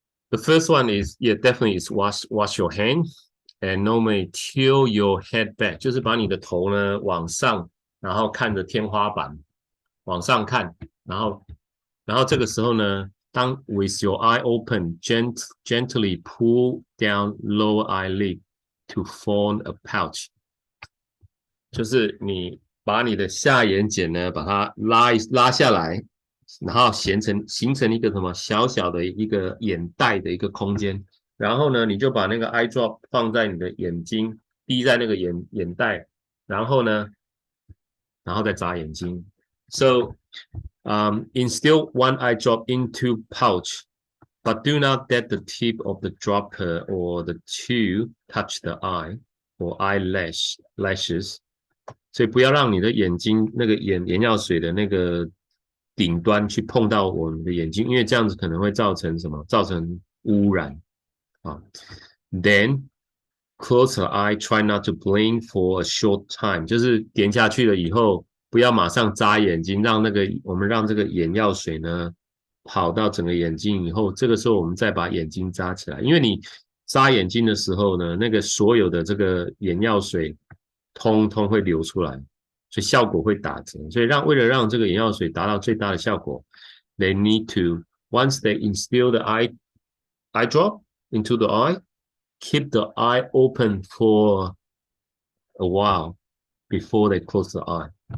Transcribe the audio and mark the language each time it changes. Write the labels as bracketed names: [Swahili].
[English] The first one is, definitely is wash your hand and normally tilt your head back， [Chinese] 就是把你的头呢往上，然后看着天花板，往上看，然后这个时候呢，当 [English] with your eye open, gently pull down lower eyelid to form a pouch， [Chinese] 就是你把你的下眼睑呢，把它拉下来。然后形成一个什么小小的一个眼袋的一个空间，然后呢，你就把那个 eye drop 放在你的眼睛，滴在那个眼袋，然后呢，然后再眨眼睛。 [English] So, instill one eye drop into pouch, but do not let the tip of the dropper or the tube touch the eye or eyelashes. [Chinese] 所以不要让你的眼睛那个眼药水的那个顶端去碰到我们的眼睛，因为这样子可能会造成什么？造成污染 [English] Then close the eye, try not to blink for a short time. [Chinese] 就是点下去了以后，不要马上眨眼睛，我们让这个眼药水呢跑到整个眼睛以后，这个时候我们再把眼睛眨起来，因为你眨眼睛的时候呢，那个所有的这个眼药水通通会流出来。所以效果会打折，所以为了让这个眼药水达到最大的效果 [English] ，they need to once they instill the eye drop into the eye, keep the eye open for a while before they close the eye.